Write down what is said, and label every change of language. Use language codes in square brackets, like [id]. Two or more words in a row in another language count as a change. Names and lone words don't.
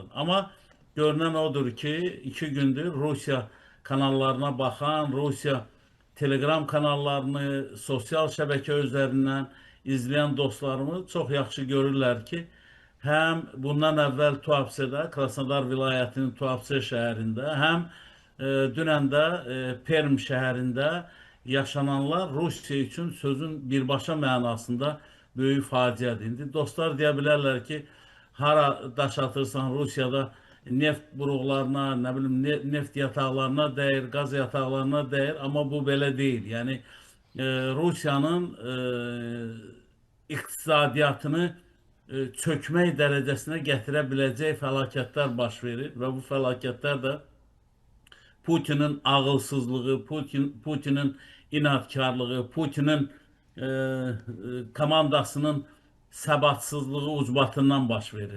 [az] Amma görünən odur ki, 2 gündür Rusiya kanallarına baxan, Rusiya Telegram kanallarını, sosyal şəbəkə üzərindən izləyən dostlarımız çox yaxşı görürlər ki, həm bundan əvvəl Tuapsedə, Krasnodar vilayətinin Tuapse şəhərində, həm dünən də Perm şəhərində yaşananlar Rusiya üçün sözün birbaşa mənasında böyük faciədir. İndi dostlar deyə bilərlər ki, hara daş atırsan Rusiyada neft buruqlarına, [tr] ne bileyim neft yataqlarına değer, gaz yataqlarına değer ama bu böyle değil. [az] Yani Rusiyanın iqtisadiyyatını çökmək dərəcəsinə gətirə biləcək fəlakətlər baş verir və bu fəlakətlər də Putin'in ağılsızlığı, Putin'in inatkarlığı, Putin'in komandasının səbatsızlığı ucbatından baş verir.